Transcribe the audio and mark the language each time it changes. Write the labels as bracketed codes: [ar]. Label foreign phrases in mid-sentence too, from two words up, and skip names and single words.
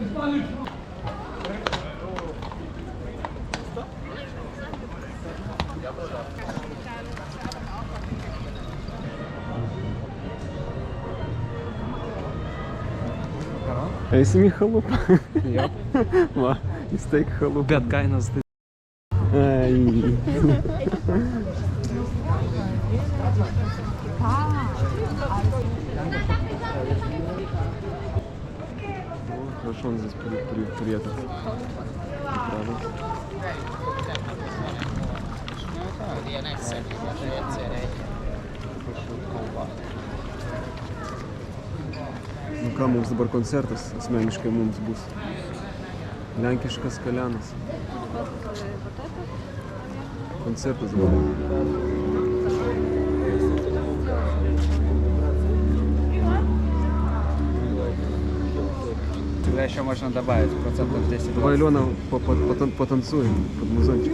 [lt] Eisim į chalupą. Jo. Va, į steik chalupą. Bet kainos tai. Ai. [ru] Хорошо он здесь приехал. [lt] Nu ką, mums dabar koncertas asmeniškai mums bus. Lenkiškas kalianas. [ru] Концерты забыли. Тогда еще можно добавить процентов 10. Давай, Алена, потанцуем под музончик.